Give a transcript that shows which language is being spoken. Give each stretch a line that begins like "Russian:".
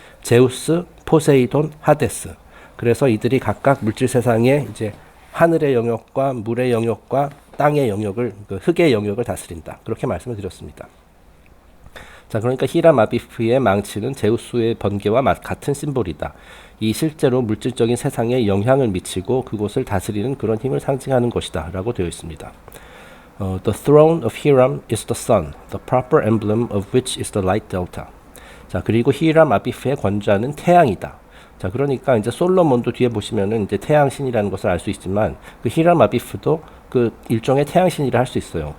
Korean: 제우스, 포세이돈, 하데스. 그래서 이들이 각각 물질 세상에 이제 하늘의 영역과 물의 영역과 땅의 영역을, 그 흙의 영역을 다스린다. 그렇게 말씀을 드렸습니다. 자, 그러니까 히람 아비프의 망치는 제우스의 번개와 같은 심볼이다. 이 실제로 물질적인 세상에 영향을 미치고 그곳을 다스리는 그런 힘을 상징하는 것이다. 라고 되어 있습니다.
English: The throne of Hiram is the sun, the proper emblem of which is the light delta.
Korean: 자, 그리고 히람 아비프의 권좌는 태양이다. 자, 그러니까 이제 솔로몬도 뒤에 보시면은 이제 태양신이라는 것을 알 수 있지만 그 히람 아비프도 그 일종의 태양신이라 할 수 있어요.